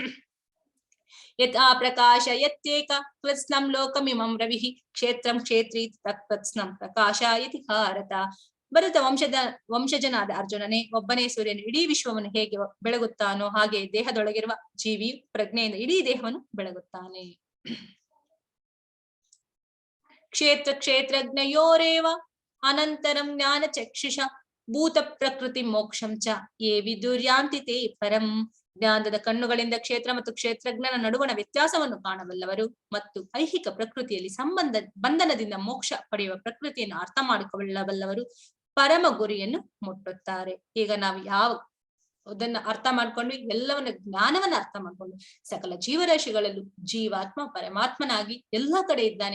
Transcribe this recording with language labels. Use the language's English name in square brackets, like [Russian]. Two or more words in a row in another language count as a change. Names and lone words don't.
[Sanskrit] ಯಥಾ ಪ್ರಕಾಶ ಯತ್ಯೇಕ ಕೃತ್ಸ್ನಂ ಲೋಕಮಿಮಂ ರವಿಃ ಕ್ಷೇತ್ರಂ ಕ್ಷೇತ್ರೀ ತತ್ಕೃತ್ಸ್ನಂ ಪ್ರಕಾಶ ಇತಿ ಭಾರತ. [Kannada] ಭರತ ವಂಶಜನಾದ ಅರ್ಜುನನೇ, ಒಬ್ಬನೇ ಸೂರ್ಯನು ಇಡೀ ವಿಶ್ವವನ್ನು ಹೇಗೆ ಬೆಳಗುತ್ತಾನೋ ಹಾಗೆ ದೇಹದೊಳಗಿರುವ ಜೀವಿಯು ಪ್ರಜ್ಞೆಯಿಂದ ಇಡೀ ದೇಹವನ್ನು ಬೆಳಗುತ್ತಾನೆ. [Sanskrit] ಕ್ಷೇತ್ರ ಕ್ಷೇತ್ರಜ್ಞಯೋರೇವ ಅನಂತರಂ ಜ್ಞಾನ ಚಕ್ಷುಷ ಭೂತ ಪ್ರಕೃತಿ ಮೋಕ್ಷಂ ಚ ಯೇ ವಿದುರ್ಯಾಂತಿ ತೇ ಪರಂ. [Kannada] ಜ್ಞಾನದ ಕಣ್ಣುಗಳಿಂದ ಕ್ಷೇತ್ರ ಮತ್ತು ಕ್ಷೇತ್ರಜ್ಞನ ನಡುವಣ ವ್ಯತ್ಯಾಸವನ್ನು ಕಾಣಬಲ್ಲವರು ಮತ್ತು ಐಹಿಕ ಪ್ರಕೃತಿಯಲ್ಲಿ ಬಂಧನದಿಂದ ಮೋಕ್ಷ ಪಡೆಯುವ ಪ್ರಕೃತಿಯನ್ನು ಅರ್ಥ ಮಾಡಿಕೊಳ್ಳಬಲ್ಲವರು ಪರಮ ಗುರಿಯನ್ನು ಮುಟ್ಟುತ್ತಾರೆ. ಈಗ ನಾವು ಅದನ್ನ ಅರ್ಥ ಮಾಡ್ಕೊಂಡು ಎಲ್ಲವನ್ನ ಜ್ಞಾನವನ್ನ ಅರ್ಥ ಮಾಡ್ಕೊಂಡು ಸಕಲ ಜೀವರಾಶಿಗಳಲ್ಲೂ ಜೀವಾತ್ಮ ಪರಮಾತ್ಮನಾಗಿ ಎಲ್ಲಾ ಕಡೆ ಇದ್ದಾನೆ.